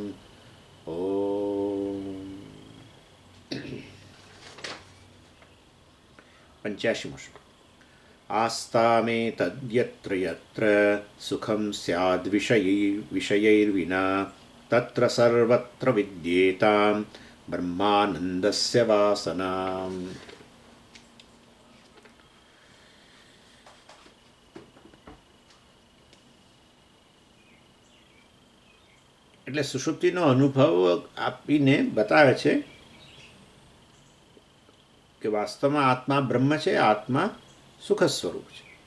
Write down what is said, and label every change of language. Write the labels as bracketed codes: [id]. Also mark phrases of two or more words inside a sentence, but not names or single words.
[gu] ૐ પંચાશીમો શ્લોક। [sa] आस्तामे तद्यत्र यत्र सुखं स्याद्विषयैर्विना तत्र सर्वत्र विद्येतां ब्रह्मानन्दस्य वासनाम्। [gu] એટલે સુષુપ્તિનો અનુભવ આપીને બતાવે છે કે વાસ્તવમાં આત્મા બ્રહ્મ છે, આત્મા સુખ સ્વરૂપ છે.